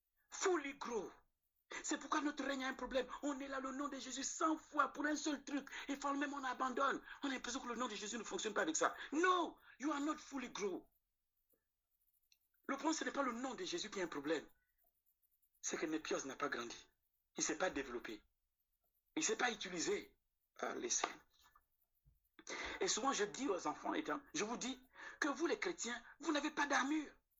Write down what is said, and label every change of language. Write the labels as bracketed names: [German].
[English] Fully grow. [French] C'est pourquoi notre règne a un problème. On est là, le nom de Jésus 100 fois pour un seul truc. Et finalement, même on abandonne. On a l'impression que le nom de Jésus ne fonctionne pas avec ça. [English] No, you are not fully grow. [French] Le problème, ce n'est pas le nom de Jésus qui est un problème. C'est que Népios n'a pas grandi. Il ne s'est pas développé. Il ne s'est pas utilisé. Laissez. Et souvent, je dis aux enfants, je vous dis que vous, les chrétiens, vous n'avez pas d'armure.